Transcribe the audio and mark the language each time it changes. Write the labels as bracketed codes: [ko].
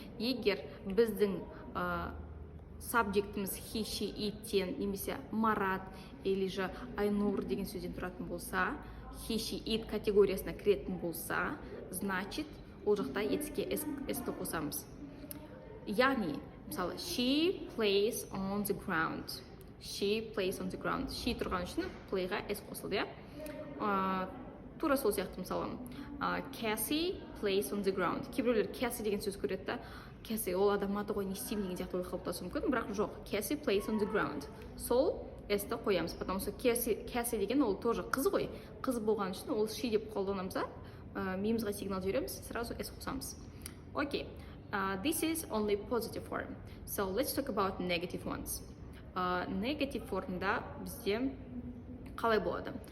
[kk] Егер біздің subjectіміз he, she, it-тен немесе марат [ru] или же [kk] айнур деген сөзден тұратын болса, he, she, it категориясына кіретін болса, [ru] значит, [kk] ол жақта етістікке s-ті қосамыз. Яғни, мысалы, [en] she plays on the ground. She plays on the ground. [kk] She тұрған үшін play-ға s қосылды, иә? Тура сол сияқты, мысалы, [en] Cassie plays on the ground. [kk] Кейбіреулер Cassie деген сөз көреді да, Cassie ол адам аты ғой, не істеймін деген сияқты ой қалыптасуы мүмкін, бірақ жоқ, [en] Cassie plays on the ground. [kk] Сол s-ті қоямыз, [ru] потому что [kk] Cassie деген ол [ru] тоже [kk] қыз ғой, қыз болған үшін ол she деп қолданамыз, миымызға сигнал жібереміз, [ru] сразу [kk] s қосамыз. [en] Окей, this is only positive form. So let's talk about negative ones. [kk] Negative формда бізде қалай болады?